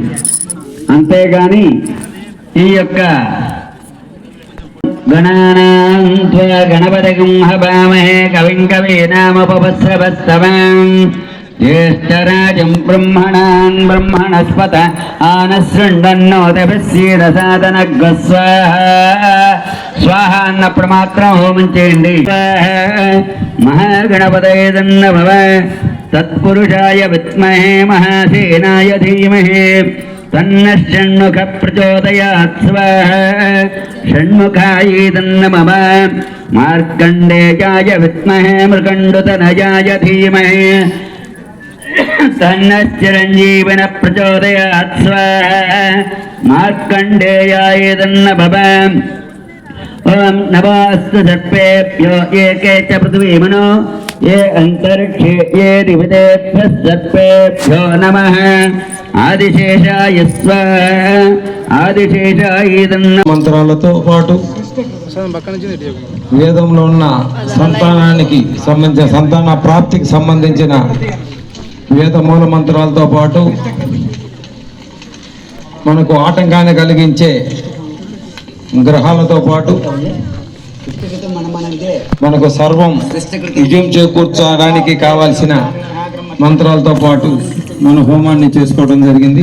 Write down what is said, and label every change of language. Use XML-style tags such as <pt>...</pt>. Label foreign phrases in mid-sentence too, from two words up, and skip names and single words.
<te>అంతేగాని ఈ యొక్క</te> <sa>गणपतिं हवामहे कविं कवीनामुपवस्रवस्तवं ज्येष्ठराजं ब्रह्मणान् ब्रह्मणस्पत आनशृण्वन्नोदभिस्सीदसादनग्व स्वाह.</sa> <te>స్వాహ అన్నప్పుడు మాత్రం హోమం చేయండి.</te> <sa>महागणपतये दन्नभव तत्पुरुषाय विद्महे महासेनाय धीमहि तन्नः षण्मुखः प्रचोदयात् स्वाहा षण्मुखायैतन्नमः मार्कण्डेयाय विद्महे मृगण्डुतनयाय धीमहि तन्नः चिरञ्जीविनः प्रचोदयात् स्वाहा मार्कण्डेयायैतन्नमः ओम नमोऽस्तु सर्पेभ्यो एके च पृथ्वीमनो ये अंतरिक्षे ये दिवितेभ्यः सर्पेभ्यो नमः आदिशेषाय स्वाहा आदिशेषाय</sa> <te>మంత్రాలతో పాటు వేదంలో ఉన్న సంతానానికి సంబంధించిన సంతాన ప్రాప్తికి సంబంధించిన వేద మూల మంత్రాలతో పాటు మనకు ఆటంకాన్ని కలిగించే గ్రహాలతో పాటు మనకు సర్వం విజయం చేకూర్చడానికి కావాల్సిన మంత్రాలతో పాటు మన హోమాన్ని చేసుకోవడం జరిగింది.</te>